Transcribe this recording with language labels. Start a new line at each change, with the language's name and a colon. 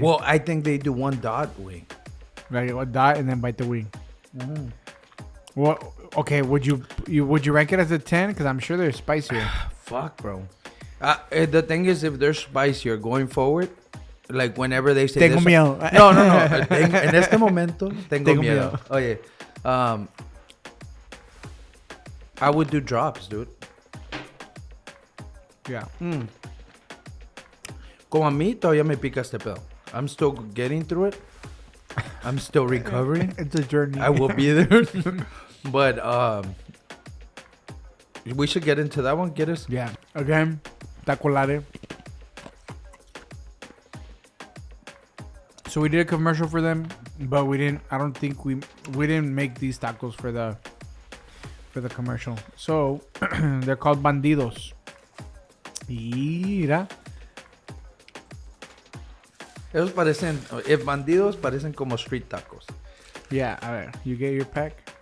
English: Well, I think they do one dot wing. Like a dot and then bite the wing. Well, okay. Would you rank it as a 10? Because I'm sure they're spicier. Fuck, bro. The thing is, if they're spicier going forward, like whenever they say
Spanish: Tengo
English: this,
Spanish: miedo.
English: No.
Spanish: En este momento, tengo miedo.
English: Oye, I would do drops, dude. Yeah.
Spanish: Como a mí, todavía me pica este pedo.
English: I'm still getting through it. I'm still recovering. It's a journey. I will be there. But we should get into that one. Get us. Yeah. Again, tacolare. So we did a commercial for them, but we didn't. I don't think we didn't make these tacos for the commercial. So they're called bandidos.
Spanish: Mira. Esos parecen, if bandidos parecen como street tacos.
English: Yeah,
Spanish: a ver,
English: you get your pack.